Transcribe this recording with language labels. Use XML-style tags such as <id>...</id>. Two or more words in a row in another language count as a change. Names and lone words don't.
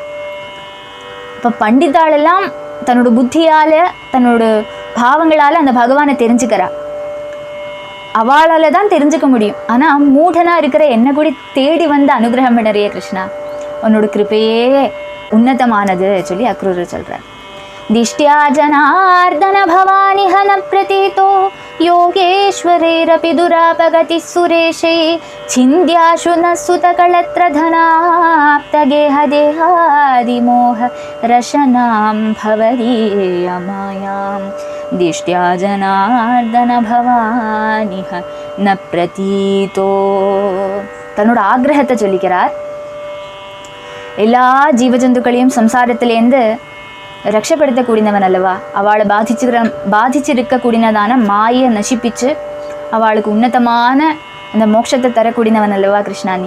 <ta>இப்போ பண்டிதாளெல்லாம் தன்னோட புத்தியால தன்னோட பாவங்களால அந்த பகவானை தெரிஞ்சுக்கிறா. அவளால தான் தெரிஞ்சுக்க முடியும். ஆனால் மூடனா இருக்கிற என்ன கூட தேடி வந்து அனுகிரகம் பண்ணறிய கிருஷ்ணா, உன்னோட கிருப்பையே உன்னதமானது சொல்லி அக்ரூரர் சொல்றார்.</ta> <sa>दिष्ट्या जनार्दन भवानि हन प्रतीतो योगेश्वरेरपि दुरापगतिः सुरेशे छिन्द्याशु न सुतकलत्रधनाप्तगेहदेहादिमोह रशनां भवदीयमायां दिष्ट्या जनार्दन भवानिह न प्रतीतो.</sa> <ta>தன்னோட ஆக்ரகத்தை சொல்லிக்கிறார். எல்லா ஜீவஜந்துக்களையும் சம்சாரத்திலேருந்து ரட்சப்படுத்தக்கூடியவன் அல்லவா. அவளை பாதிச்சிருக்கக்கூடியதான மாயை நசிப்பிச்சு அவளுக்கு உன்னதமான அந்த மோட்சத்தை தரக்கூடியவன் அல்லவா கிருஷ்ணா நீ.</ta>